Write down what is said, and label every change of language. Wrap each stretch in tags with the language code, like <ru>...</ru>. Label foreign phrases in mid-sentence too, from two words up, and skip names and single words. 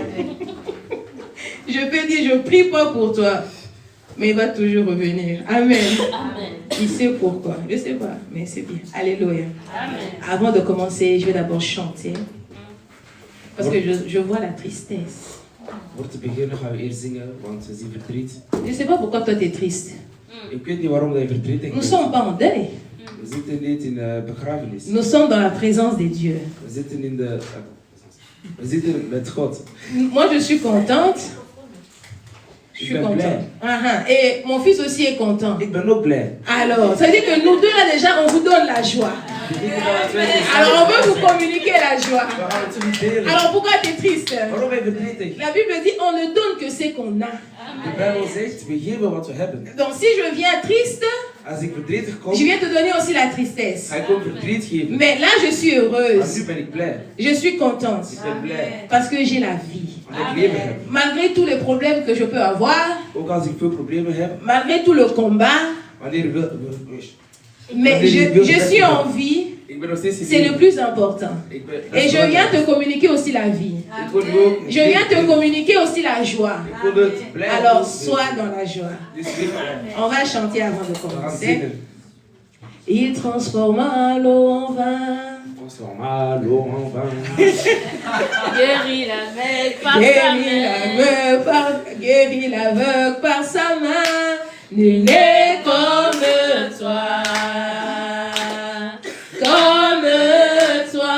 <fr>Je peux dire, je ne prie pas pour toi. Mais il va toujours revenir. Amen. Amen. Il sait pourquoi. Je ne sais pas, mais c'est bien. Alléluia. Amen. Avant de commencer, je vais d'abord chanter. Parce que je vois la tristesse.</fr> <nl>Voor te beginnen gaan we eerst zingen, want we zien verdriet.</nl> <fr>Je ne sais pas pourquoi toi tu es triste.</fr> <nl>Ik weet niet waarom dat je verdrietig</nl> <fr>Nous ne</fr> <nl>bent.</nl> <fr>sommes pas en deuil.</fr> <nl>We zitten niet in begrafenis.</nl> <fr>Nous sommes dans la présence de Dieu.</fr> <nl>We zitten in de... we zitten met God.</nl> <fr>Moi, je suis contente. Je suis</fr> <nl>ben</nl> <fr>contente.</fr> <nl>blij.</nl> <fr>Et mon fils aussi est content.</fr> <nl>Ik ben ook blij.</nl> <fr>Alors, ça veut dire que nous deux, là, déjà, on vous donne la joie. Alors, on veut vous communiquer la joie.</fr> <nl>We gaan het jullie delen.</nl> <fr>Alors, pourquoi tu es triste?</fr> <nl>Waarom ben je verdrietig?</nl> <fr>La Bible dit, on ne donne que ce qu'on a.</fr> <nl>De Bijbel zegt, we geven wat we hebben.</nl> <fr>Donc, si je viens triste,</fr> <nl>Als ik verdrietig kom,</nl> <fr>je viens te donner aussi la tristesse.</fr> <nl>ga ik ook verdriet geven.</nl> <fr>Mais là, je suis</fr> <nl>Maar</nl> <fr>heureuse.</fr> <nl>nu ben ik blij.</nl> <fr>Je suis contente.</fr> <nl>Ik ben blij.</nl> <fr>Parce que j'ai la vie.</fr> <nl>Omdat ik leven heb.</nl> <fr>Malgré tous les problèmes que je peux avoir,</fr> <nl>Ook als ik veel problemen heb,</nl> <fr>malgré tout le combat,</fr> <nl>wanneer</nl> <fr>mais je suis en vie.</fr> <nl>ik ben nog steeds in</nl> <fr>C'est le</fr> <nl>leven.</nl> <fr>plus important.</fr> <nl>Ik ben- dat</nl> <fr>Et</fr> <nl>is</nl> <fr>je viens</fr> <nl>belangrijk.</nl> <fr>te communiquer aussi la vie.</fr> <nl>Ik wil nu ook-</nl> <fr>Je viens te communiquer aussi la joie.</fr> <nl>Ik wil het blij</nl> <fr>Alors,</fr> <nl>doen.</nl> <fr>sois dans la joie.</fr> <nl>Dus wees blij.</nl> <fr>On va chanter avant de</fr> <nl>We gaan</nl> <fr>commencer.</fr> <nl>zingen.</nl> <fr>Il transforma l'eau en vin. Transforma l'eau en vin. Guéris l'aveugle par sa main. Guéris l'aveugle par sa main. Nul n'est comme toi. Comme toi.</fr>